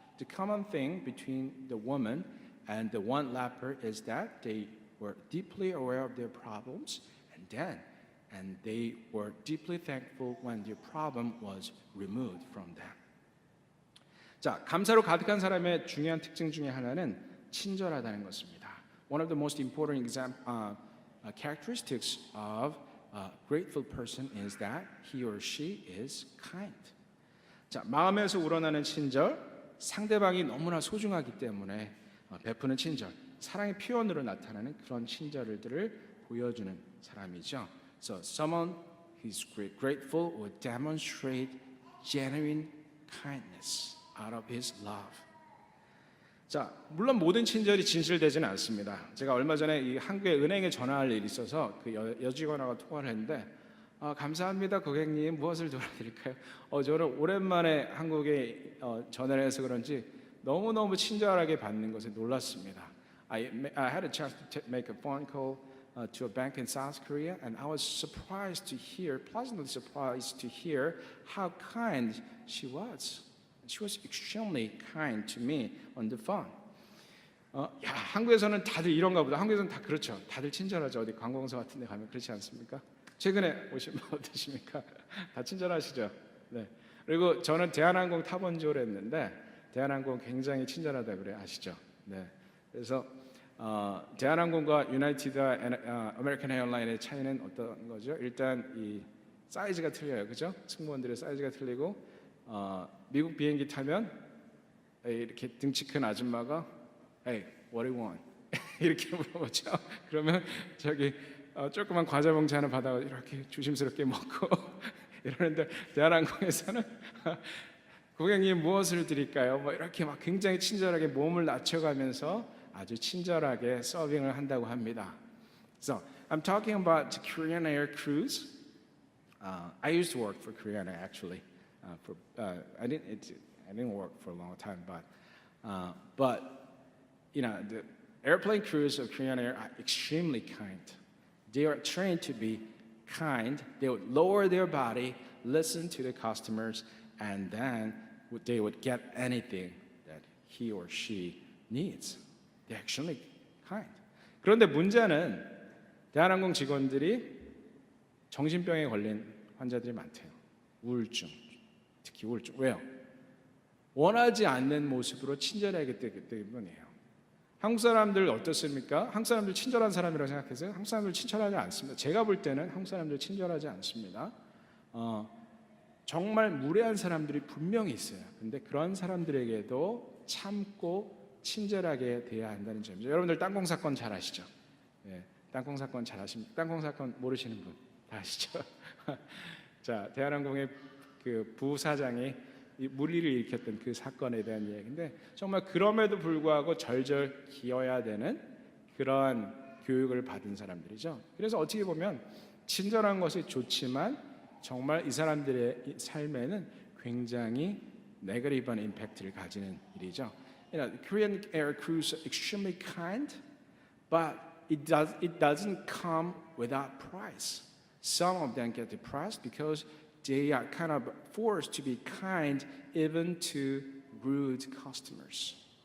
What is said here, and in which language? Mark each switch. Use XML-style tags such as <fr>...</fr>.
<en>The common thing between the woman and the one leper is that they were deeply aware of their problems, and they were deeply thankful when their problem was removed from them.</en> <ko>자, 감사로 가득한 사람의 중요한 특징 중에 하나는 친절하다는 것입니다.</ko> <en>One of the most important characteristics of a grateful person is that he or she is kind.</en> <ko>자, 마음에서 우러나는 친절, 상대방이 너무나 소중하기 때문에 베푸는 친절, 사랑의 표현으로 나타나는 그런 친절들을 보여주는 사람이죠.</ko> <en>So someone who is grateful will demonstrate genuine kindness out of his love.</en> <ko>자, 물론 모든 친절이 진실되지는 않습니다. 제가 얼마 전에 이 한국의 은행에 전화할 일이 있어서 그 여직원하고 통화를 했는데 감사합니다 고객님, 무엇을 도와드릴까요? 저는 오랜만에 한국에 전화를 해서 그런지 너무너무 친절하게 받는 것에 놀랐습니다.</ko> <en>I had a chance to make a phone call to a bank in South Korea, and I was pleasantly surprised to hear how kind she was. She was extremely kind to me on the phone.</en> <ko>한국에서는 다들 이런가 보다. 한국에서는 다 그렇죠. 다들 친절하죠. 어디 관공서 같은 데 가면 그렇지 않습니까? 최근에 오신 분 어떠십니까? 다 친절하시죠? 네. 그리고 저는 대한항공 타본 지 오래됐는데 대한항공 굉장히 친절하다 그래 아시죠? 네. 그래서 대한항공과 유나이티드 아메리칸 에어라인의 차이는 어떤 거죠? 일단 이 사이즈가 틀려요, 그죠? 승무원들의 사이즈가 틀리고 미국 비행기 타면 이렇게 등치 큰 아줌마가</ko> <en>Hey, what do you want?</en> <ko>이렇게 물어보죠. 그러면 저기 조그만 과자 봉지 하나 받아 이렇게 조심스럽게 먹고 이러는데 대한항공에서는 고객님 무엇을 드릴까요? 뭐 이렇게 막 굉장히 친절하게 몸을 낮춰가면서 아주 친절하게 서빙을 한다고 합니다.</ko> <en>So I'm talking about the Korean Air cruise. I used to work for Korean Air actually. I didn't work for a long time, but the airplane crews of Korean Air are extremely kind. They are trained to be kind, they would lower their body, listen to the customers, and then they would get anything that he or she needs. They're actually kind.</en> <ko>그런데 문제는 대한항공 직원들이 정신병에 걸린 환자들이 많대요. 우울증, 특히 우울증. 왜요? 원하지 않는 모습으로 친절하기 때문이에요. 한국 사람들 어떻습니까? 한국 사람들 친절한 사람이라고 생각해서요? 한국 사람들 친절하지 않습니다. 제가 볼 때는 한국 사람들 친절하지 않습니다. 정말 무례한 사람들이 분명히 있어요. 근데 그런 사람들에게도 참고 친절하게 대해야 한다는 점이죠. 여러분들 땅콩 사건 잘 아시죠? 예, 땅콩 사건 잘 아십니까? 땅콩 사건 모르시는 분 다 아시죠? 자, 대한항공의 그 부사장이 이 물리를 일으켰던 그 사건에 대한 이야기인데 정말 그럼에도 불구하고 절절 기어야 되는 그런 교육을 받은 사람들이죠. 그래서 어떻게 보면 친절한 것이 좋지만 정말 이 사람들의 삶에는 굉장히 네거티브한 임팩트를 가지는 일이죠.</ko> <en>Korean air crews are extremely kind, but it doesn't come without price. Some of them get depressed because they are kind of forced to be kind even to rude customers.</en>